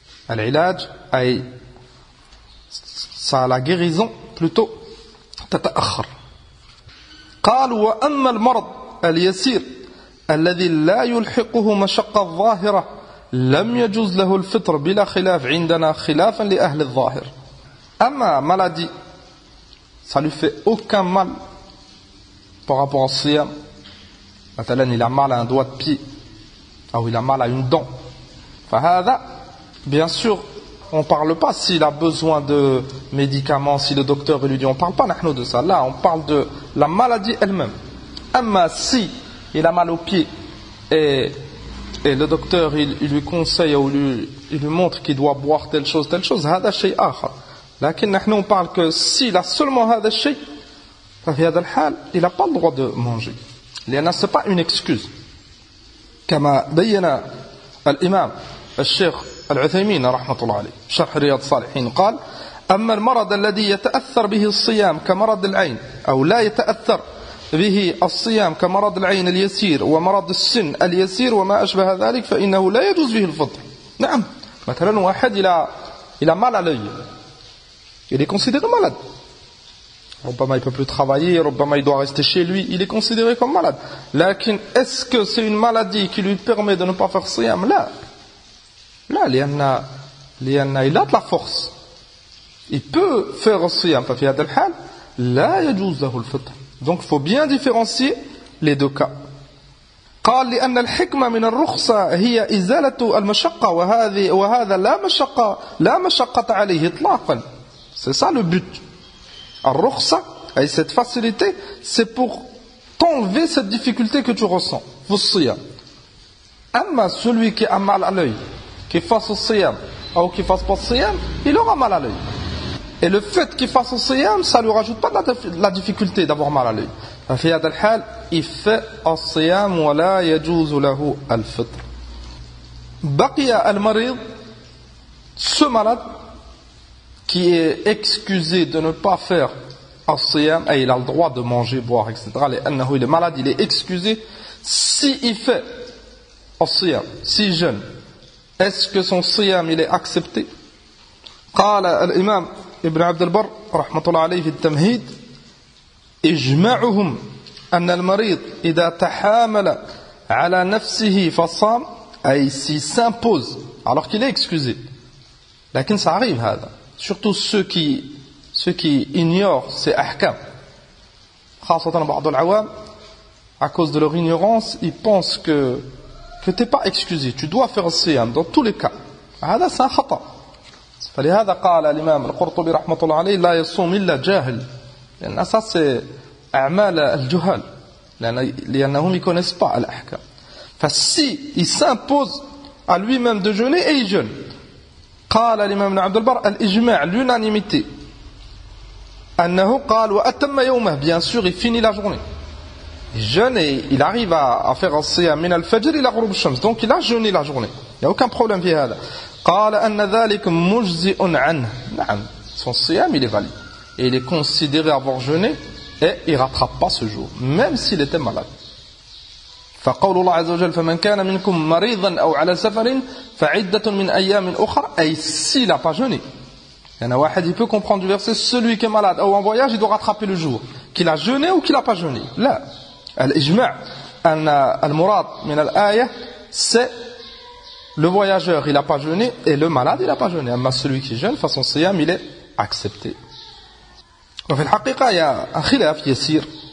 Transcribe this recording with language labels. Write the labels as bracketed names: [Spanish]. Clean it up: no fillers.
[Arabic] العلاج أي [French] ça la guérison plutôt تتأخر. [Arabic] قال وأما المرض اليسير الذي لا يلحقه مشقة ظاهرة لم يجوز له الفطر بلا خلاف عندنا خلافا لأهل الظاهر. [French] أما maladie ça lui fait aucun mal par rapport au siyam. Maintenant il a mal à un doigt de pied ou il a mal à une dent. فهذا bien sûr on parle pas s'il a besoin de médicaments, si le docteur lui dit, on parle pas de ça. Là on parle de la maladie elle-même. أما si il a mal au pied et le docteur il lui conseille ou il lui montre qu'il doit boire telle chose هذا شيء آخر. [Arabic] لكن نحن [French] on parle que s'il a seulement [Arabic] هذا الشيء ففي هذا الحال [French] il n'a pas le droit de manger. لأن c'est pas une excuse. [Arabic] كما بين الإمام الشيخ العثيمين رحمة الله عليه شرح رياض الصالحين قال أما المرض الذي يتأثر به الصيام كمرض العين أو لا يتأثر به الصيام كمرض العين اليسير ومرض السن اليسير وما أشبه ذلك فإنه لا يجوز به الفطر. نعم مثلا واحد إلى مال à l'œil [French] il est considéré malade. Rubbama il peut plus travailler, Rubbama il doit rester chez lui, il est considéré comme malade. Lakin, est-ce que c'est une maladie qui lui permet de ne pas faire siyam? Là, lianna il a de la force. Il peut faire siyam, [Arabic] fa fi hadha al-hal, la yajuz lahu al-fitr. [French] Donc il faut bien différencier les deux cas. [Arabic] قال لأن الحكمة من الرخصة هي إزالة المشقة وهذا لا مشقة عليه إطلاقا. [French] C'est ça le but. الرخصة, et cette facilité, c'est pour t'enlever cette difficulté que tu ressens. Faut siyam. Amma celui qui a mal à l'œil, qui fasse le siyam, ou qui fasse pas le siyam, il aura mal à l'œil. Et le fait qu'il fasse le siyam, ça ne lui rajoute pas de la difficulté d'avoir mal à l'œil. [Arabic] في هذا الحال [French] il fait [Arabic] الصيام ولا يجوز له الفطر. [French] بقي المريض, ce malade qui est excusé de ne pas faire الصيام, et il a le droit de manger, boire, etc. لأنه il est malade, il est excusé. Si il fait الصيام, s'il jeûne, est-ce que son صيام il est accepté? [Arabic] قال الإمام ابن عبد البر رحمة الله عليه في التمهيد: إجماعهم أن المريض إذا تحامل على نفسه فصام, أي [French] s'il s'impose alors qu'il est excusé. لكن ça arrive هذا, surtout ceux qui ignorent ces ahkam. [Arabic] خاصة بعض العوام, [French] à cause de leur ignorance, ils pensent que tu n'es pas excusé, tu dois faire le siyam dans tous les cas. هذا c'est un خطأ. [Arabic] فلهذا قال الإمام القرطبي رحمة الله عليه: لا يصوم إلا جاهل. [French] لأن ça c'est [Arabic] أعمال الجهال, [French] لأنهم ne connaissent pas l'ahkam. فسي il s'impose à lui-même de jeûner, et il jeûne. [Arabic] قال الإمام ابن عبد البر: [French] الإجماع, l'unanimité, [Arabic] أنه قال وأتم يومه, [French] bien sûr il finit la journée, il jeûne et il arrive à faire الصيام [Arabic] من الفجر إلى غروب الشمس, [French] donc il a jeûné la journée, il n'y a aucun problème في هذا. [Arabic] قال أن ذلك مجزئ عنه, [French] نعم, son صيام il est valide et il est considéré avoir jeûné, et il ne rattrape pas ce jour, même s'il était malade. [Arabic] فقول الله عز وجل: فمن كان منكم مريضا أو على سفر فعدة من أيام أخرى, [French] et s'il n'a pas jeûné. Il y en a واحد, il peut comprendre du verset: celui qui est malade ou en voyage, il doit rattraper le jour, qu'il a jeûné ou qu'il n'a pas jeûné. Là, [Arabic] الإجماع أن المراد من الآية, [French] c'est le voyageur, il n'a pas jeûné, et le malade, il n'a pas jeûné. Mais celui qui jeûne, façon siyam, il est accepté. [Arabic] وفي الحقيقة [French] il y a un khilaf يسير.